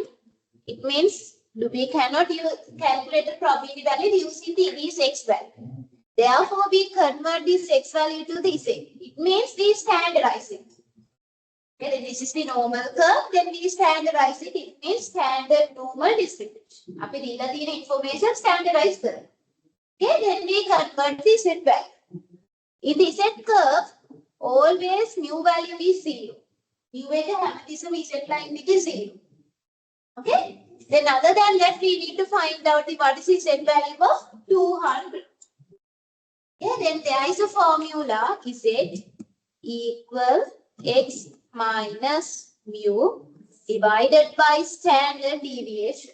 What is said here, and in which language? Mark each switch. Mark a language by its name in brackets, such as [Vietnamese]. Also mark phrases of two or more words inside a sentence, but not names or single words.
[English] It means we cannot calculate the probability value using this X value. Therefore, we convert this X value to the Z. It means we standardize it. Okay, then this is the normal curve. Then we standardize it. It means standard normal distribution. [Sinhala] අපි දීලා තියෙන [English] information standardized curve. Okay, then we convert the Z value. In the Z curve, always mu value is 0. [Sinhala] Mu එක හැමතිස්සෙම [English] Z line [Sinhala] එක 0. [English] Okay. Then other than that, we need to find out what is the Z value of 200. Yeah, then there is a formula Z equal X minus mu divided by standard deviation.